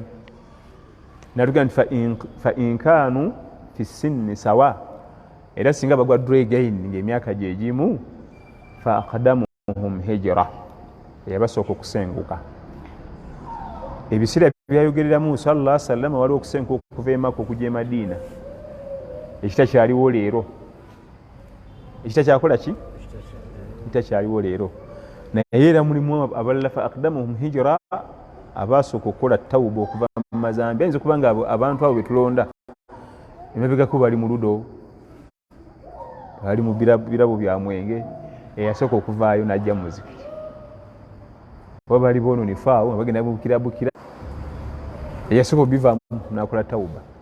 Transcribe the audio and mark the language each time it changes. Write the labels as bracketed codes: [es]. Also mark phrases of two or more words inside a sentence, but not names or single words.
[lg] Natuga nti [ar] فإن كانوا في السن سواء, [lg] era singa bagwa dregain ng'emyaka gyegimu, [ar] فأقدمهم هجرة, [lg] yabasooka okusenguka. Ebiseera byayogereramu [ar] صلى الله عليه وسلم [lg] waliwo okusenguka okuva e Makka okujja e Madiina, ekitakyaliwo leero. Ekitakyakola ki? Ekitakyaliwo leero. Naye era mulimu abalala [ar] فأقدمهم هجرة, [lg] abasooka okukola tawuba okuva mu mazambi. Ayinza okuba nga abantu abo betulonda emabegako bali mu ludo, bali mu birabo bya mwenge, eyasooka okuvaayo n'ajja mu muzikiti, oba bali boononefu awo nga bagenda bukirabukira, eyasooka obivaamu n'akola tawuba.